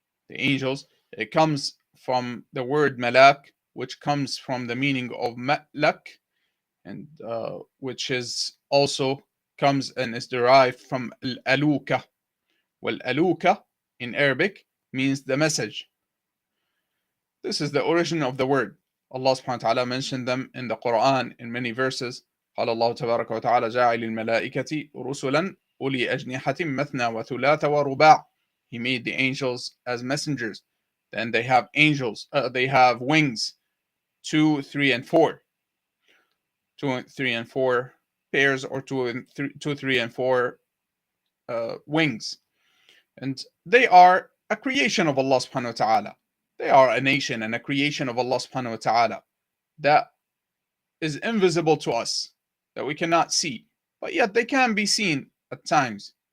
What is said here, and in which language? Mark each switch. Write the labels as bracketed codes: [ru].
[en] The angels, it comes from the word malak, which comes from the meaning of malak, and which is also comes and is derived from al-aluka. Well, aluka in Arabic means the message. This is the origin of the word. Allah subhanahu wa ta'ala mentioned them in the Quran in many verses. [ar] قال الله تبارك وتعالى جاعل الملائكة رسلا أولي أجنحة مثنى وثلاث ورباع. [en] He made the angels as messengers. Then they have they have wings, 2, 3, and 4. 2, 3, and 4 pairs, or 2, 3, and 4 wings. And they are a creation of Allah subhanahu wa ta'ala. They are a nation and a creation of Allah subhanahu wa ta'ala that is invisible to us, that we cannot see, but yet they can be seen at times.